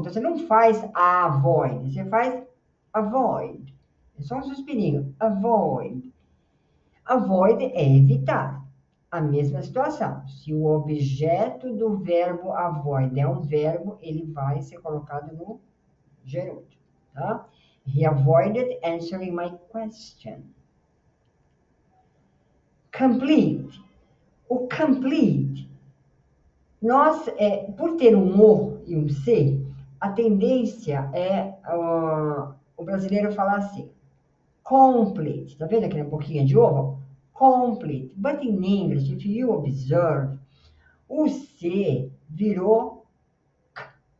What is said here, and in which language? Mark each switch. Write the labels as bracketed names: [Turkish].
[Portuguese] Então, você não faz avoid, você faz avoid. É só um suspirinho. Avoid. Avoid é evitar. A mesma situação. Se o objeto do verbo avoid é um verbo, ele vai ser colocado no gerúndio. Tá? [English] He avoided answering my question. Complete. [Portuguese] O complete, nós, por ter um O e um C, a tendência é o brasileiro falar assim, complete. Tá vendo aqui na boquinha de ovo? Complete. [English] But in English, if you observe, [Portuguese] o C virou K.